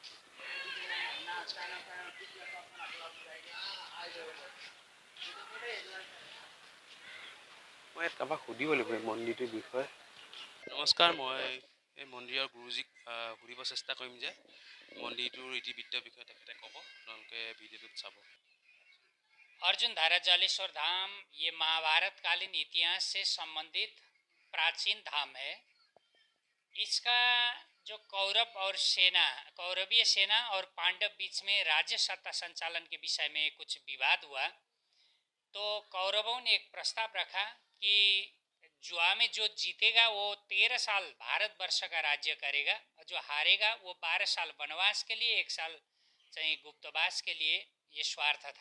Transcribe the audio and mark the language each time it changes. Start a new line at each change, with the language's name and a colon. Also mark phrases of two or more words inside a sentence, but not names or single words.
Assamese: মই কাৰোবাক সুধিব লাগিব এই মন্দিৰটোৰ বিষয়ে। নমস্কাৰ, মই এই মন্দিৰৰ গুৰুজীক সুধিব চেষ্টা কৰিম যে মন্দিৰটোৰ ইতিবৃত্তৰ বিষয়ে তেখেতে ক'ব, আপোনালোকে ভিডিঅ'টোত চাব।
Hindi: अर्जुन धारा जलेश्वर धाम ये महाभारत कालीन इतिहास से संबंधित प्राचीन धाम है। इसका जो कौरवीय सेना और पांडव बीच में राज्य सत्ता संचालन के विषय में कुछ विवाद हुआ, तो कौरवों ने एक प्रस्ताव रखा कि जुआ में जो जीतेगा वो 13 साल भारतवर्ष का राज्य करेगा, और जो हारेगा वो 12 साल वनवास के लिए, 1 साल चाहिए गुप्तवास के लिए, ये स्वार्थ था।